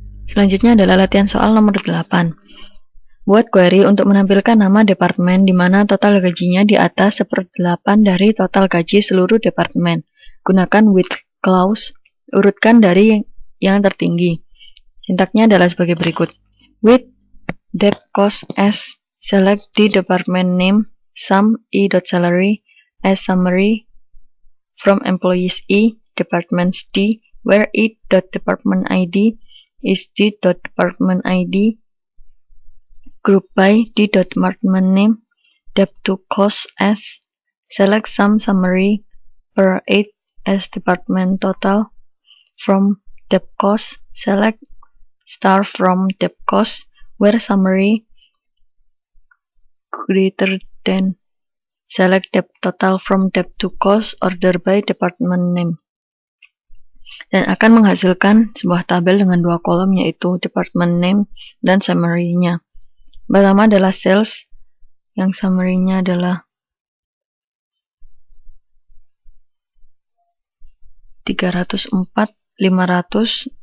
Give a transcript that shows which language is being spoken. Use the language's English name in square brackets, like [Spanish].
[Indonesian] Selanjutnya adalah latihan soal nomor 8. Buat query untuk menampilkan nama departemen di mana total gajinya di atas 1/8 dari total gaji seluruh departemen. Gunakan with clause, urutkan dari yang tertinggi. Sintaknya adalah sebagai berikut. [English] With dep cost as, select the department name, sum E.salary as summary from employees E, departments D, where E.department ID is D.department ID, group by D.department name, dep to cost as, select sum summary per 8 as department total, from dep cost, select star from dep cost, where summary greater than, select dep total from dep to cost order by department name. [Indonesian] Dan akan menghasilkan sebuah tabel dengan 2 kolom, yaitu department name dan summary-nya. Pertama adalah sales, yang summary-nya adalah 304, 500.